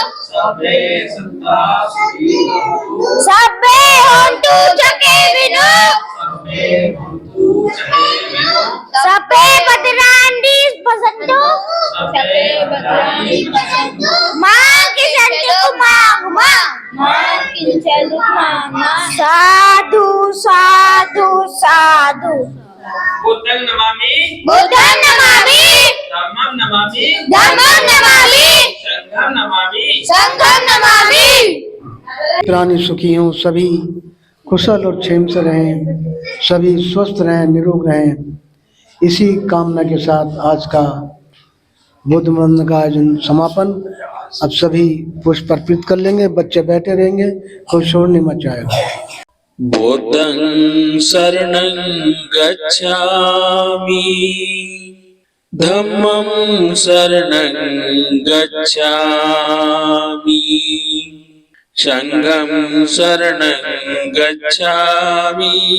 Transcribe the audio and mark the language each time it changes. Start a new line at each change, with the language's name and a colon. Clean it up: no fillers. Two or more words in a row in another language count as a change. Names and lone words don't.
Pali: सब्बे होन्तु जगे विनो।
Sanskrit: सब्बे भद्राणि पश्यन्तु। मां किंचित् दुःखं मां।
Pali: साधु साधु साधु। बुद्धं नमामि बुद्धं नमामि। धम्मं नमामि धम्मं नमामि। संघं नमामि संघं नमामि।
Hindi: प्राणी सुखी हों, सभी कुशल और क्षेम से रहें, सभी स्वस्थ रहें, निरोग रहें। इसी कामना के साथ आज का बुद्ध वंदना का आयोजन समापन। अब सभी पुष्प अर्पित कर लेंगे, बच्चे बैठे रहेंगे, कोई शोर नहीं मचाएगा।
Pali: बुद्धं शरणं गच्छामि धम्मं शरणं गच्छामि संघं शरणं गच्छामि